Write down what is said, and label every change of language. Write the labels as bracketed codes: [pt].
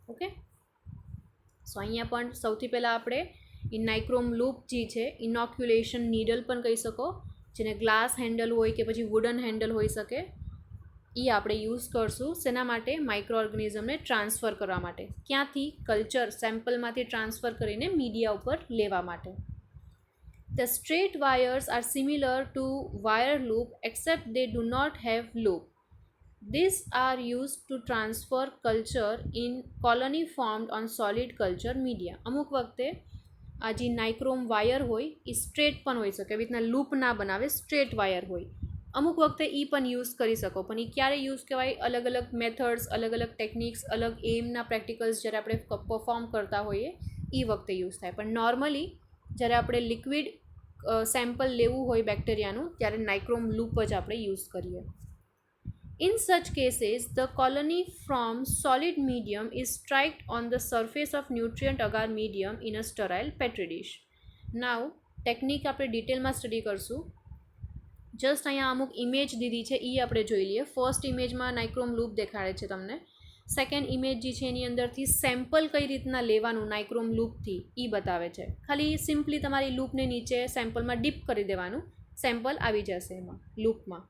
[gu] Okay, સો અહીંયા પણ સૌથી પહેલાં આપણે નાઇક્રોમ લૂપ જે છે, ઇનોક્યુલેશન નીડલ પણ કહી શકો, જેને ગ્લાસ હેન્ડલ હોય કે પછી વુડન હેન્ડલ હોઈ શકે, એ આપણે યુઝ કરશું. શેના માટે? માઇક્રો ઓર્ગેનિઝમને ટ્રાન્સફર કરવા માટે. ક્યાંથી? કલ્ચર સેમ્પલમાંથી ટ્રાન્સફર કરીને મીડિયા ઉપર લેવા માટે. [en] The straight wires are similar to wire loop except they do not have loop. These are used to transfer culture in colony formed on solid culture media. [gu] અમુક વખતે આ જે નાઇક્રોમ વાયર હોય એ straight પણ હોઈ શકે, એવી રીતના લૂપ ના બનાવે, સ્ટ્રેટ વાયર હોય. અમુક વખતે એ પણ યુઝ કરી શકો, પણ એ ક્યારે યુઝ કહેવાય? અલગ અલગ મેથડ્સ, અલગ અલગ ટેકનિક્સ, અલગ એમના પ્રેક્ટિકલ્સ જ્યારે આપણે પરફોર્મ કરતા હોઈએ એ વખતે યુઝ થાય. પણ નોર્મલી જ્યારે આપણે લિક્વિડ સેમ્પલ લેવું હોય બેક્ટેરિયાનું ત્યારે નાઇક્રોમ લૂપ જ આપણે યુઝ કરીએ. [en] In such cases, the colony from solid medium is striked on the surface of nutrient agar medium in a sterile petri dish. [gu] Now, technique આપણે ડિટેલમાં સ્ટડી કરશું. જસ્ટ અહીંયા અમુક ઇમેજ દીધી છે એ આપણે જોઈ લઈએ. ફર્સ્ટ ઇમેજમાં નાઇક્રોમ લૂપ દેખાડે છે તમને. સેકન્ડ ઇમેજ જે છે એની અંદરથી સેમ્પલ કઈ રીતના લેવાનું નાઇક્રોમ લૂપથી એ બતાવે છે. ખાલી સિમ્પલી તમારી લૂપને નીચે સેમ્પલમાં ડીપ કરી દેવાનું, સેમ્પલ આવી જશે એમાં લૂપમાં.